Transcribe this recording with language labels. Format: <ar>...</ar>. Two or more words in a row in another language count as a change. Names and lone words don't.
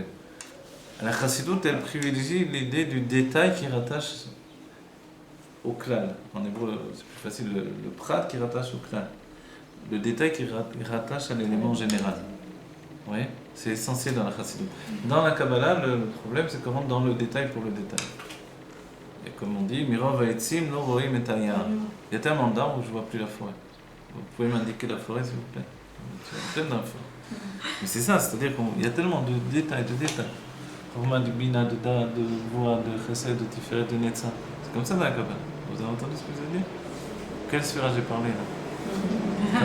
<fr>La chassidoute, elle privilégie l'idée du détail qui rattache au klal. En hébreu, c'est plus facile, le prat qui rattache au klal. Le détail qui rattache à l'élément général. Oui, c'est essentiel dans la chassidoute. Dans la Kabbalah, le problème, c'est qu'on rentre dans le détail pour le détail. Et comme on dit,</fr> <he>מרוב העצים לא רואים את היער.</he> <fr>Il y a tellement d'arbres où je ne vois plus la forêt. Vous pouvez m'indiquer la forêt, s'il vous plaît? Tu as plein d'infos. Mais c'est ça, c'est-à-dire qu'il y a tellement de détails. Romain de Bina, de Voix, de Chesed, de Tiferet, de Netza. C'est comme ça dans la Kabbalah. Vous avez entendu ce que je veux dire? Quelle sphère j'ai parlé là?</fr>